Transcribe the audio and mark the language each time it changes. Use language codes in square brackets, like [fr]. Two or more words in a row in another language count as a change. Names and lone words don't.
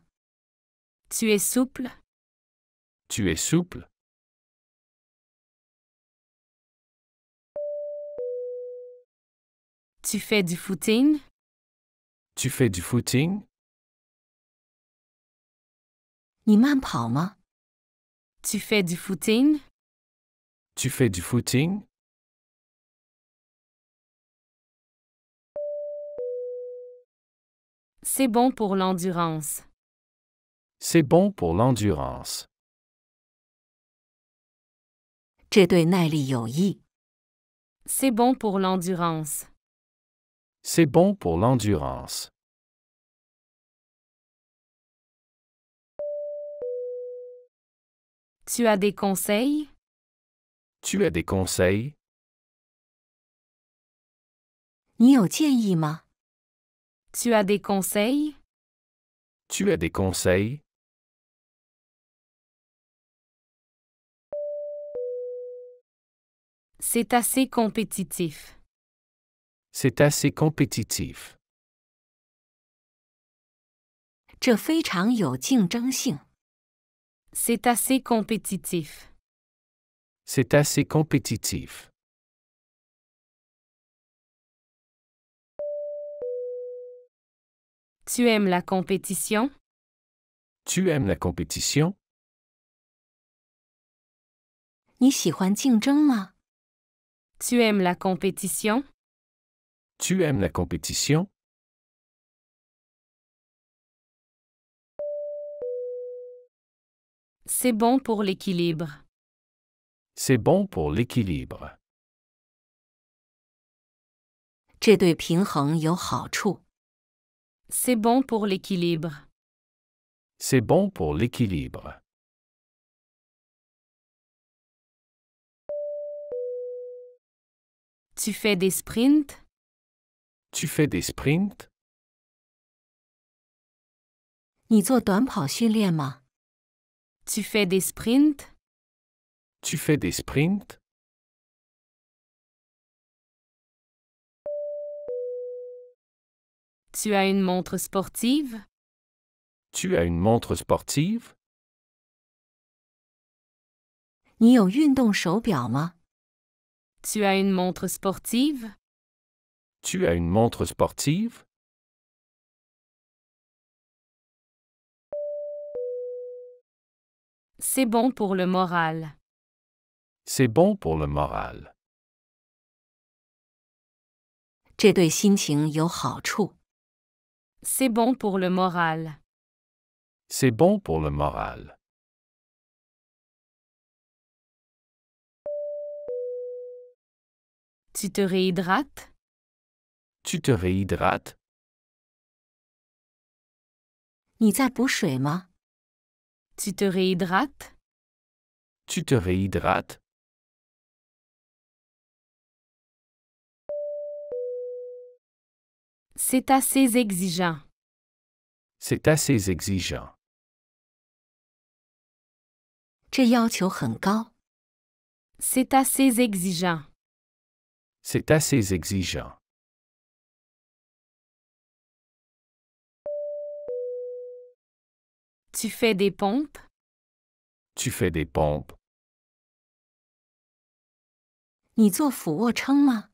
[fr] Tu es souple? Tu es souple? Tu fais du footing? Tu fais du footing? [zh] 你慢跑吗？ [fr] Tu fais du footing? Tu fais du footing? C'est bon pour l'endurance. C'est bon pour l'endurance. [zh] 这对耐力有益。 [fr] C'est bon pour l'endurance. C'est bon pour l'endurance. Tu as des conseils? Tu as des conseils? [zh] 你有建议吗？ [fr] Tu as des conseils? Tu as des conseils? C'est assez compétitif. C'est assez compétitif. [zh] 这非常有竞争性。 [fr] C'est assez compétitif. C'est assez compétitif. Tu aimes la compétition? Tu aimes la compétition? [zh] 你喜欢竞争吗？ [fr] Tu aimes la compétition? Tu aimes la compétition? C'est bon pour l'équilibre. C'est bon pour l'équilibre. [zh] 这对平衡有好处。 [fr] C'est bon pour l'équilibre. C'est bon pour l'équilibre. Tu fais des sprints? Tu fais des sprints? [zh] 你做短跑训练吗？ [fr] Tu fais des sprints? Tu fais des sprints? Tu as une montre sportive? Tu as une montre sportive? [zh] 你有运动手表吗？ [fr] Tu as une montre sportive? Tu as une montre sportive? C'est bon pour le moral. C'est bon pour le moral. [zh] 这对心情有好处。 [fr] C'est bon pour le moral. C'est bon pour le moral. Tu te réhydrates? Tu te réhydrates? [zh] 你在补水吗？ [fr] Tu te réhydrates? Tu te réhydrates? C'est assez exigeant. C'est assez exigeant. [zh] 这要求很高。 [fr] C'est assez exigeant. C'est assez exigeant. Tu fais des pompes? Tu fais des pompes? [zh] 你做俯卧撑吗？